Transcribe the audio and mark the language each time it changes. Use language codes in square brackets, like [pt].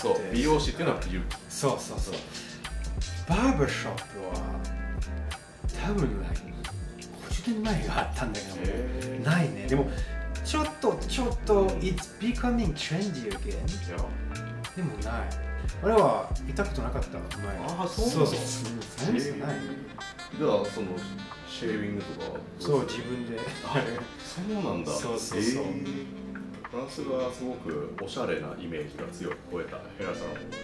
[ja] そう、美容師っていうのは美容。そうそうそう。バーバーショップは多分like50年前があったんだけど、ないね。でもちょっと [en] It's becoming trendy again. [ja] でもない。俺は行ったことなかった前。ああ、そうそうそう。そうですない。ではそのシェービングとか。そう自分で。そうなんだ。そうそうそう。フランスがすごくおしゃれなイメージが強く超えたヘアサロン。